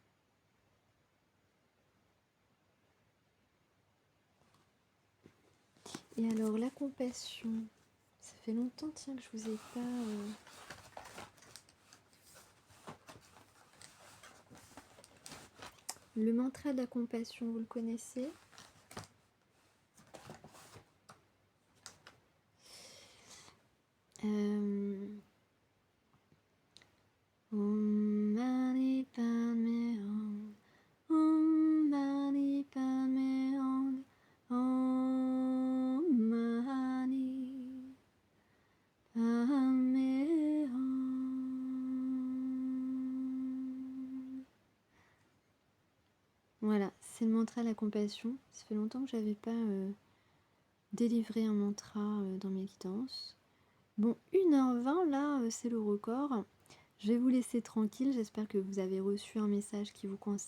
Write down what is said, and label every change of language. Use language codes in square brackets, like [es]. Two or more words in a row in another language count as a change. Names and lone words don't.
[fr] Et alors la compassion, ça fait longtemps tiens que je vous ai pas... Le mantra de la compassion, vous le connaissez? [sa] Om Mani Padme Hum, Om Mani Padme Hum, Om Mani Padme Hum. [fr] Voilà, c'est le mantra de la compassion. Ça fait longtemps que j'avais pas délivré un mantra dans mes guidances. Bon, 1h20 là, c'est le record. Je vais vous laisser tranquille, j'espère que vous avez reçu un message qui vous concerne.